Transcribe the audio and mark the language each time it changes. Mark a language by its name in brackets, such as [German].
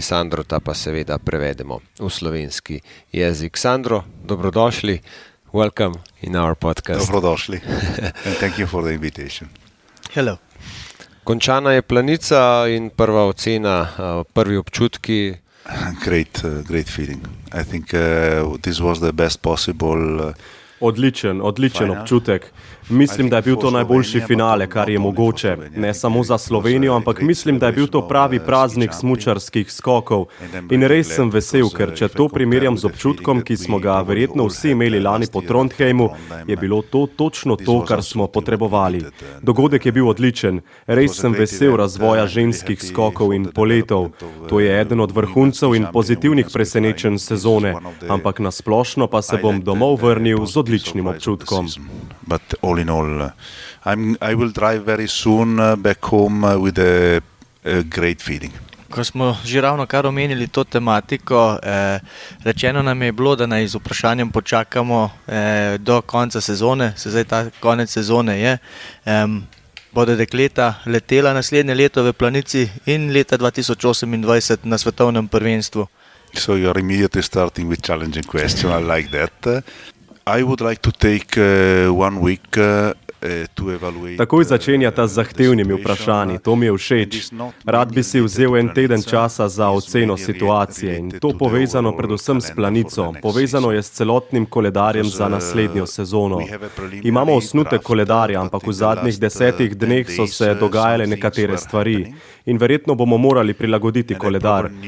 [Slovenian] Sandro ta pa seveda prevedemo v slovenski jezik. [English] Sandro, [Slovenian] dobrodošli. [English] Welcome in our podcast. [Slovenian] Dobrodošli. [English] And thank you for the invitation. Hello. [Slovenian] Končana je Planica in prva ocena, prvi občutki. [English] Great feeling. I think this was the best possible. [Slovenian] Odličen občutek. Mislim, da je bil to najboljši finale, kar je mogoče. Ne samo za Slovenijo, ampak mislim, da je bil to pravi praznik smučarskih skokov. In res sem vesel, ker če to primerjam z občutkom, ki smo ga verjetno vsi imeli lani po Trondheimu, je bilo to točno to, kar smo potrebovali. Dogodek je bil odličen. Res sem vesel razvoja ženskih skokov in poletov. To je eden od vrhuncev in pozitivnih presenečenj sezone, ampak na splošno pa se bom domov vrnil z odličnim občutkom. [English] But all in all, I will drive very soon back home with a great feeling. [Slovenian] Ko smo že ravno kar omenili to tematiko, rečeno nam je bilo, da naj z vprašanjem počakamo do konca sezone, se zdaj ta konec sezone je. Bodo dekleta letela naslednje leto v Planici in leta 2028 na svetovnem prvenstvu. [English] So you are immediately starting with challenging question. I like that. I would like to take 1 week to evaluate. [Slovenian] Takoj začenjata z zahtevnimi vprašanji, to mi je všeč. Rad bi si vzel en teden časa za oceno situacije in to povezano predvsem s Planico. Povezano je s celotnim koledarjem za naslednjo sezono. Imamo osnutek koledarja, ampak v zadnjih 10 dneh so se dogajale nekatere stvari in verjetno bomo morali prilagoditi koledar.